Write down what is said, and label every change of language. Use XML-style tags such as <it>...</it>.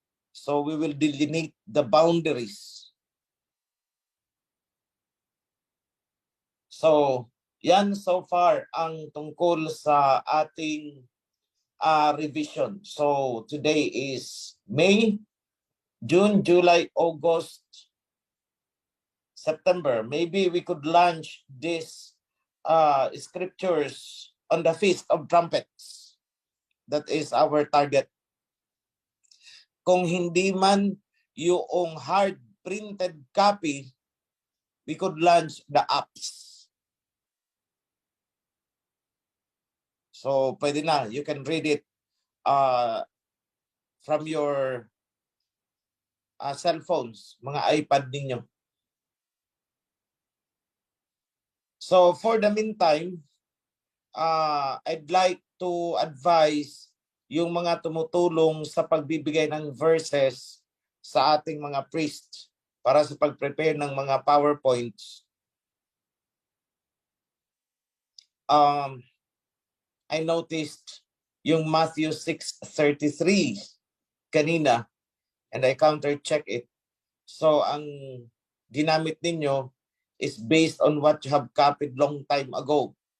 <en>So we will delineate the boundaries.</en> <tl>So yan so far ang tungkol sa ating revision.</tl> <en>So today is May, June, July, August, September. Maybe we could launch this scriptures on the Feast of Trumpets. That is our target.</en> <tl>Kung hindi man yung</tl> <en>hard printed copy, we could launch the apps.</en> <tl>So pwede na,</tl> <en>you can read it from your cell phones,</en> <tl>mga iPad ninyo.</tl> <en>So for the meantime, I'd like to advise</en> <tl>yung mga tumutulong sa pagbibigay ng verses sa ating mga priests para sa pag-prepare ng mga PowerPoints.</tl> <en>I noticed yung Matthew 6:33 kanina, and I counter-check it.</en> <tl>So ang ginamit ninyo</tl> <en>is based on what you have copied long time ago.</en>